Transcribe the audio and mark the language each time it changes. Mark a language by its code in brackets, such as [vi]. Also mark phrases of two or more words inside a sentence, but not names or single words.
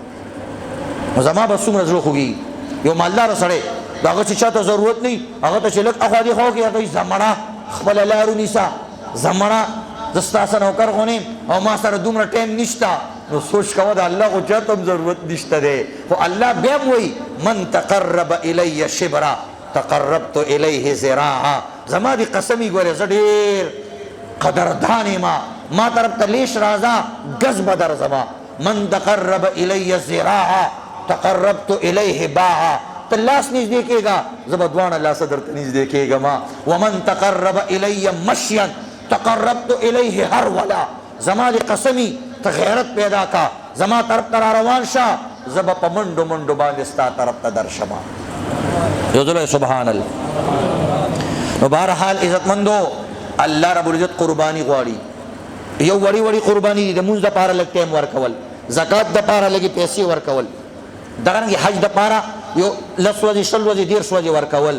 [ps] زما به څومره زړه خوږېږي. یو مالداره سړی د هغه چې چا ته ضرورت نه وي، هغه ته چې لږ اخوا دې خوا وکړي، هغه ته زمړه خپله لار ونیسه، زمړه زه ستا څه نوکر خو نه یم او ما سره دومره ټایم نشته. نو سوچ کوه د الله خو چا ته هم ضرورت نشته دی، خو الله بیا هم وایي [ar] من تقرب الی شبرا تقربت الیه ذراعا. [ps] زما دې قسمي ګورې زه ډېر قدردان یم، ما طرف ته لیش راځه ګز به درځمه. [ar] من تقرب الی ذراعا تقربت الیه باعا. [ps] ته لاس نږدې کېږه زه به دواړه لاسه درته نږدې کېږم. [ar] ومن تقرب الی مشیا تقربت الیه هرولا. [ps] زما دې قسمي ته غیرت پیدا کا، زما طرف ته را روان شه، زه به په منډو منډو باندې ستا طرف ته درشمه. یو ځل سبحان الله. نو بهرحال عزتمندو الله [ar] رب العزت [ps] قرباني غواړي. یو وړي وړي قرباني دي، د مونځ دپاره لږ ټایم ورکول، زکات دپاره لږې پیسې ورکول، دغرنګې حج دپاره یو 10 ورځې 20 ورځې 10 ورځې ورکول.